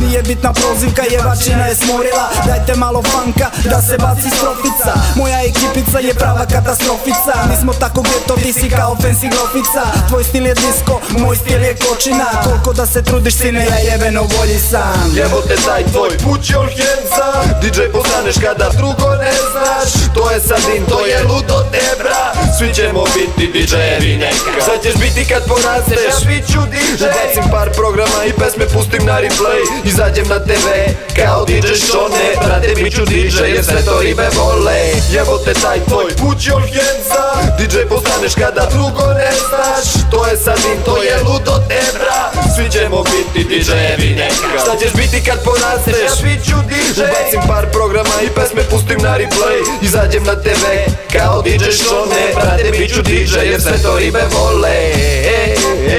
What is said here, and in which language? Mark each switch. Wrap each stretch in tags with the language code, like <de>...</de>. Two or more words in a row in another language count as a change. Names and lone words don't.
<sr>Nije bitna prozivka, jevačina je smorila, dajte malo funka da se baci strofica. Moja ekipica je prava katastrofica, nismo tako geto, ti si kao fancy grofica. Tvoj stil je disco, moj stil je kočina, koliko da se trudiš sine, ja jebeno bolji sam. Jebote taj tvoj</sr> <en>put your hands up,</en> <sr>DJ postaneš kada drugo ne znaš. To je Sadin, to je ludo tebra, svi ćemo biti DJ-evi neka. Sad ćeš biti kad porasteš, ja bit ću DJ. Ubacim par programa i pesme pustim na replay, izađem na TV kao DJ Šone. Brate bit ću DJ jer sve to ribe vole. Jebote taj tvoj</sr> <en>put your hands up,</en> <sr>DJ postaneš kada drugo ne znaš. To je Sadin, to je ludo tebra, svi ćemo biti DJ-evi neka. Šta ćeš biti kad porasteš, ja bit ću DJ. Ubacim par programa i pesme pustim na replay, izađem na TV kao DJ Šone. Brate bit ću DJ jer sve to ribe vole.</sr>